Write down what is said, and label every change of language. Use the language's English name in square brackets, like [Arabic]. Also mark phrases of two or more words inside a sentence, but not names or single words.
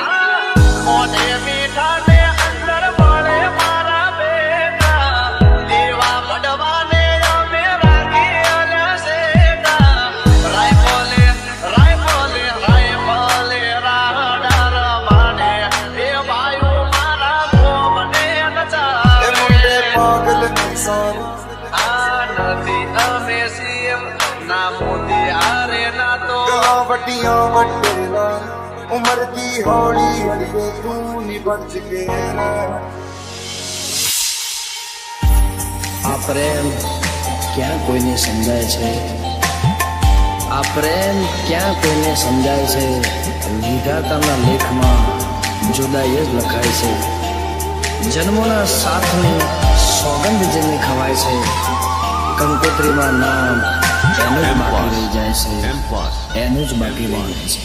[Gujarati] મોઢે મીઠા ને અંદર મળે મારા બેટા, દેવા પડવાને અમે રાખી અલ્યા શેટા. રાયફોલે રાયફોલે રાયફોલે રાડા રમાડે, એ વાયુ મારા ગોમને [Punjabi] ਇਹ [Gujarati] નચાવે. [Punjabi] ਮੁੰਡੇ ਪਾਗਲ ਨੇ ਸਾਰੇ, [Gujarati] આ નથી અમે સીએમ ના મોદી હારે ના તો. [Punjabi] ਗੱਲਾਂ ਵੱਡੀਆਂ ਵੱਡੇਲਾ, ਉਮਰ ਦੀ ਹੌਲੀ ਅੜੀਏ, ਤੂੰ ਨੀ ਬਚ ਕੇ ਰਹਿ. [Gujarati] આ પ્રેમ ક્યાં કોઈને સમજાય છે, આ પ્રેમ ક્યાં કોઈને સમજાય છે. વિધાતાના લેખમાં જુદાઈ જ લખાય છે. જન્મોના સાથની સોગંદ જેને ખવાય છે, કંકોત્રીમાં નામ એનું જ બાકી રહી જાય છે, એનું જ બાકી રહી જાય છે.